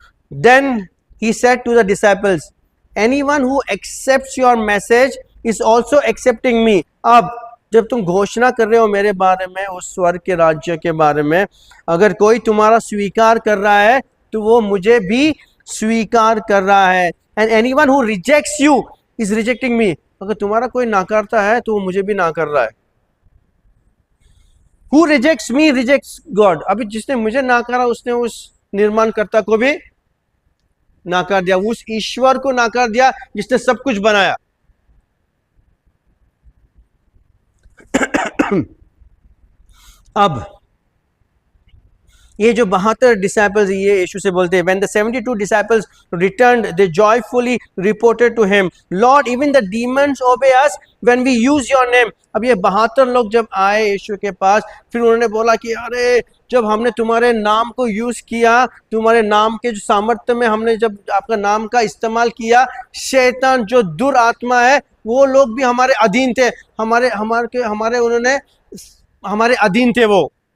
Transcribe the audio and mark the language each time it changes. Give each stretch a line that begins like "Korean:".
English: Then he said to the disciples, anyone who accepts your message is also accepting me।
Hindi: अब जब तुम घोषणा कर रहे हो मेरे बारे में, उस स्वर्ग के राज्य के बारे में, अगर कोई तुम्हारा स्वीकार कर रहा है तो वो मुझे भी स्वीकार कर रहा है।
English: And anyone who rejects you is rejecting me.
Hindi: अगर तुम्हारा कोई नाकारता है तो वो मुझे भी ना कर रहा है।
English: Who rejects me rejects God.
Hindi: अभी जिसने मुझे नाकारा उसने उस निर्माणकर्ता को भी नाकार दिया, उस ईश्वर को नाकार दिया जिसने सब कुछ बनाया। अब ये जो 72 डिसाइपल्स, ये यीशु से बोलते हैं,
English: when the 72 disciples returned they joyfully reported to him, Lord even the demons obey us when we use your name।
Hindi: अब ये 72 लोग जब आए यीशु के पास, फिर उन्होंने बोला कि अरे जब हमने तुम्हारे नाम को यूज किया, तुम्हारे नाम के जो सामर्थ्य में हमने जब आपका नाम का इस्तेमाल किया, शैतान जो दुरात्मा है वो लोग भी हमारे अधीन थे, उन्होंने हमारे अधीन थे वो।